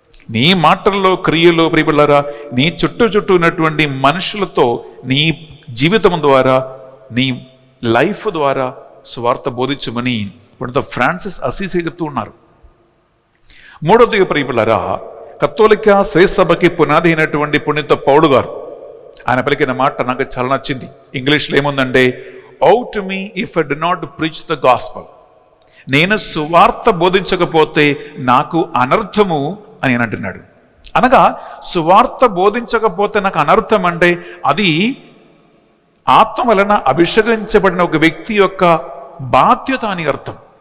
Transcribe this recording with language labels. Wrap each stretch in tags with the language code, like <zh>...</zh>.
<te>నీ మాటల్లో, క్రియలో ప్రియులారా నీ చుట్టూ ఉన్నటువంటి మనుషులతో నీ జీవితం ద్వారా, నీ లైఫ్ ద్వారా సువార్త బోధించమని పునీత ఫ్రాన్సిస్ అసీసి చెప్తూ ఉన్నారు. మూడవదిగా ప్రియులారా కత్తోలిక శ్రీ సభకి పునాది అయినటువంటి పునీత పౌలు గారు ఆయన పలికిన మాట నాకు చాలా నచ్చింది. ఇంగ్లీష్లో ఏముందంటే,</te> <en>"Woe to me if I do not preach the gospel."</en> <te>నేను సువార్త బోధించకపోతే నాకు అనర్థము అని అంటున్నాడు. అనగా సువార్త బోధించకపోతే నాకు అనర్థం అంటే అది ఆత్మ వలన అభిషేకించబడిన ఒక వ్యక్తి యొక్క బాధ్యత అని అర్థం.</te>